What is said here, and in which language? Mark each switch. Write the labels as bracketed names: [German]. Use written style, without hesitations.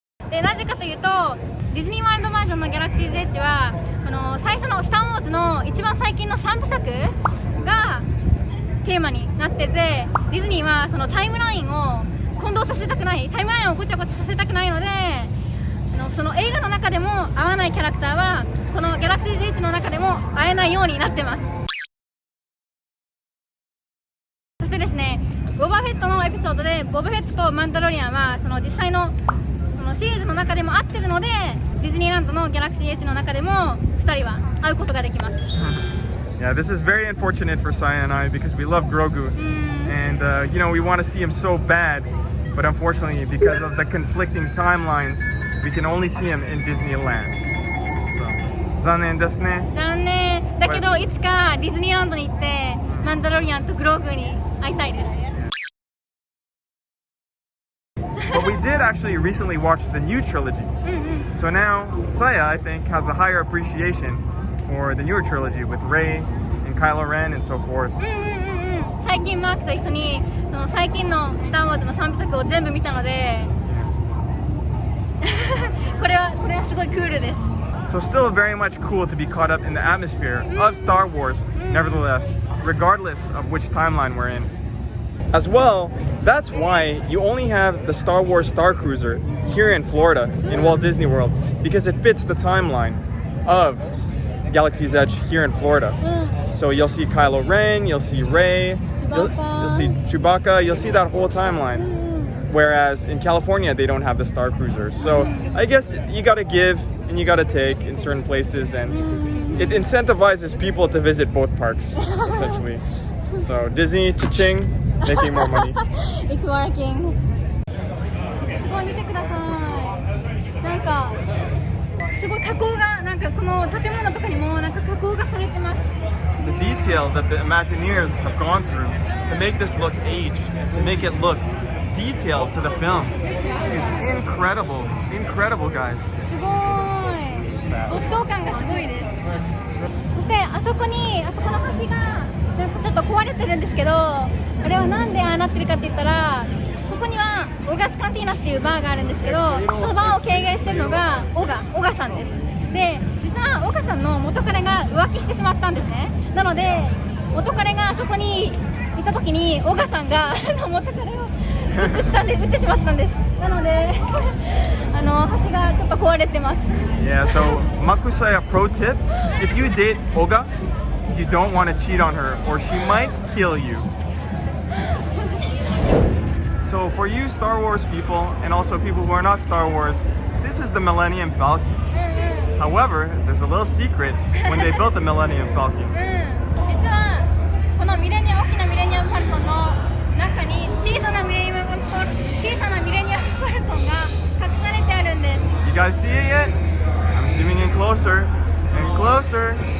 [Japanese] でなぜかというと、ディズニーワールドバージョンのギャラクシーズエッジは最初のスター・ウォーズの一番最近の3部作がテーマになってて、ディズニーはそのタイムラインを混同させたくない、タイムラインをごちゃごちゃさせたくないので、その映画の中でも会わないキャラクターはこのギャラクシーズエッジの中でも会えないようになってます。そしてですね、ボバフェットのエピソードでボバフェットとマンダロリアンはその実際のそのシリーズの中でも会ってるので、ディズニーランドのギャラクシーエッジの中でも2人は会うことができます。 [English] Yeah, this is very unfortunate for Saya and I because we love Grogu. And, we want to see him so bad. But unfortunately, because of the conflicting timelines, we can only see him in Disneyland. [Japanese] So, 残念ですね。残念だけど、いつかディズニーランドに行ってマンダロリアンとグローグに会いたいです。 [English] But we did actually recently watch the new trilogy. So now, Saya, I think, has a higher appreciation for the newer trilogy with Rey and Kylo Ren and so forth. [Japanese] 最近マークと一緒にその最近のスター・ウォーズの3部作を全部見たのでこれはすごいクールです。 [English] So still very much cool to be caught up in the atmosphere of Star Wars, nevertheless, regardless of which timeline we're in. As well, that's why you only have the Star Wars Star Cruiser here in Florida, in Walt Disney World, because it fits the timeline of Galaxy's Edge here in Florida. So you'll see Kylo Ren, you'll see Rey, you'll see Chewbacca, you'll see that whole timeline. Whereas in California, they don't have the Star Cruiser. So I guess you gotta give and you gotta take in certain places, and it incentivizes people to visit both parks, essentially. So Disney, cha-ching, making more money. It's working. [Japanese] すごい見てください。なんかすごい加工がなんかこの建物とかにもなんか加工がされてます。 [English] The detail that the Imagineers have gone through to make this look aged, to make it look detailed to the films, is incredible. Incredible, guys. [Japanese] すごい。没頭感がすごいです。そしてあそこの橋がなんかちょっと壊れてるんですけど、あれはなんでああなってるかって言ったら、ここにはオガスカンティーナっていうバーがあるんですけど、そのバーを経営してるのがオガさんです。で、実はオガさんの元彼が浮気してしまったんですね。なので元彼があそこにいた時にオガさんが元彼を撃ってしまったんです。なので橋がちょっと壊れてます。 [English] Yeah, so Makusaya pro tip, if you date Oga, you don't want to cheat on her or she might kill you. So for you Star Wars people and also people who are not Star Wars, this is the Millennium Falcon. However, there's a little secret when they built the Millennium Falcon. [Japanese] 実はこの大きなミレニアム・ファルコンの中に小さなミレニアム・ファルコンが隠されてあるんです。 [English] You guys see it yet? I'm zooming in closer and closer.